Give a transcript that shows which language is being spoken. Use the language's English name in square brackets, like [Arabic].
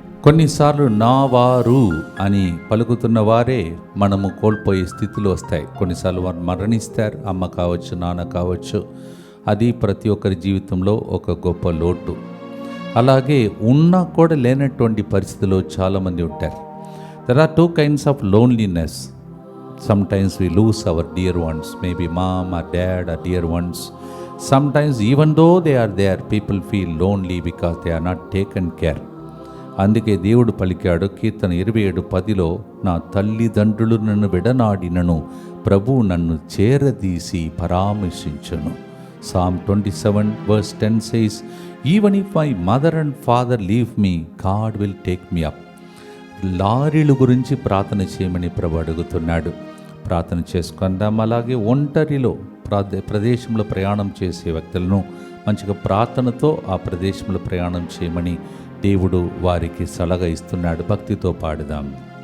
[Telugu] కొన్నిసార్లు నా వారు అని పలుకుతున్న వారే మనము కోల్పోయే స్థితిలో వస్తాయి. కొన్నిసార్లు వారు మరణిస్తారు, అమ్మ కావచ్చు, నాన్న కావచ్చు. అది ప్రతి ఒక్కరి జీవితంలో ఒక గొప్ప లోటు. అలాగే ఉన్నా కూడా లేనటువంటి పరిస్థితిలో చాలామంది ఉంటారు. [English] There are two kinds of loneliness. Sometimes we lose our dear ones, maybe mom or dad or dear ones. Sometimes even though they are there, people feel lonely because they are not taken care. [Telugu] అందుకే దేవుడు పలికాడు కీర్తన 27:10లో, నా తల్లిదండ్రులు నన్ను విడనాడినను ప్రభువు నన్ను చేరదీసి పరామర్శించును. [English] Psalm 27:10 says, even if my mother and father leave me, God will take me up. [Telugu] లారీల గురించి ప్రార్థన చేయమని ప్రభు అడుగుతున్నాడు. ప్రార్థన చేసుకుందాం. అలాగే ఒంటరిలో ప్రదేశంలో ప్రయాణం చేసే వ్యక్తులను మంచిగా ప్రార్థనతో ఆ ప్రదేశంలో ప్రయాణం చేయమని దేవుడు వారికి సలహా ఇస్తున్నాడు. భక్తితో పాడుదాం.